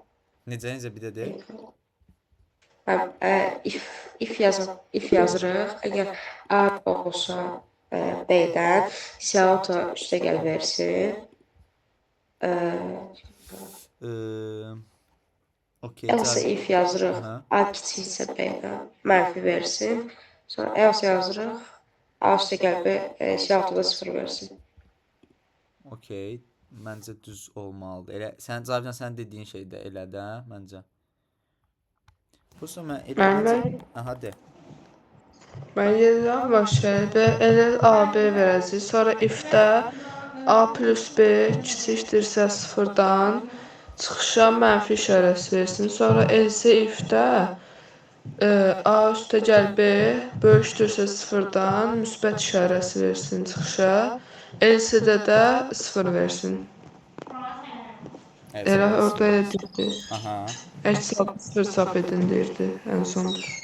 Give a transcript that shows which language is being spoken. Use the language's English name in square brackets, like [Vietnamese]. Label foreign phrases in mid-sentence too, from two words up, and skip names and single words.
[Azerbaijani] Necə bir də de? if yazırıq. Əgər A olsa B-dən C6 üstə gəl versin. Okey. [English] Else if [Azerbaijani] yazırıq. Aha. A kiçiksə B-dən mənfi versin. Sonra else yazırıq. A üstə gəl B C6-da 0 versin. Okey. Məncə düz olmalıdır. Elə Cavidan sən dediyin şey də elə də məncə. Prosta mən elə Mən- Aha de. Mən yenidən başlayıb NL AB verəcək. Sonra if-də A plus B kiçikdirsə 0-dan çıxışa mənfi işarəsi versin. Sonra [English] else if- [Azerbaijani] də A üstə gəl B böyükdürsə 0-dan müsbət işarəsi versin çıxışa. Else-də də 0 versin. Elə orada elə deyirdi. Aha. Əks 0 çap edin deyirdi ən sonda.